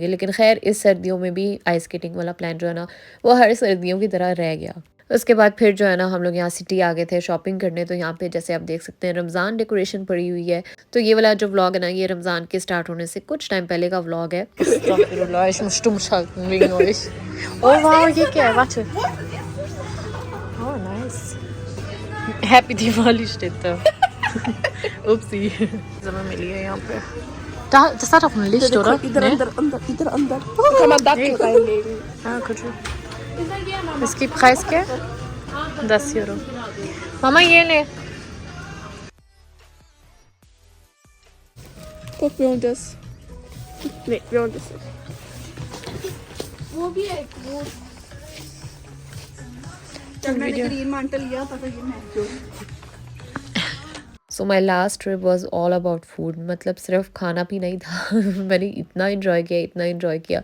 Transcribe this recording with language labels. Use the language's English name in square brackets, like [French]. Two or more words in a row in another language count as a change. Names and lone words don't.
[Hindi] लेकिन खैर इस सर्दियों में भी आइस स्केटिंग वाला प्लान जो है ना वो हर सर्दियों की तरह रह गया। उसके बाद फिर जो है ना हम लोग यहाँ सिटी आ गए थे शॉपिंग करने। तो यहाँ पे जैसे आप देख सकते हैं रमज़ान डेकोरेशन पड़ी हुई है। तो ये वाला जो व्लॉग है ना ये रमज़ान के स्टार्ट होने से कुछ टाइम पहले का व्लॉग है। ओह वाह, ये क्या है? [German] Warte. Oh, nice. [English] Happy Diwali [German] steht da. Upsi. Sind wir [Hindi] मिली है यहाँ पे? [German] Das hat auch ein Licht, oder? [Hindi] इधर [German] Ne? अंदर kann man Dattel reinlegen. Ah, gut. [Hindi] इसकी प्राइस क्या है? 10 यूरो। मामा ये ले। [German] Guck, wir holen das. Nee, wir holen das nicht. [Hindi] वो भी है वो जब मैंने ग्रीन मांटल लिया था तो ये महंगा। [English] so my last trip was all about food, [Hindi] मतलब सिर्फ खाना पीना ही था। मैंने इतना इन्जॉय किया।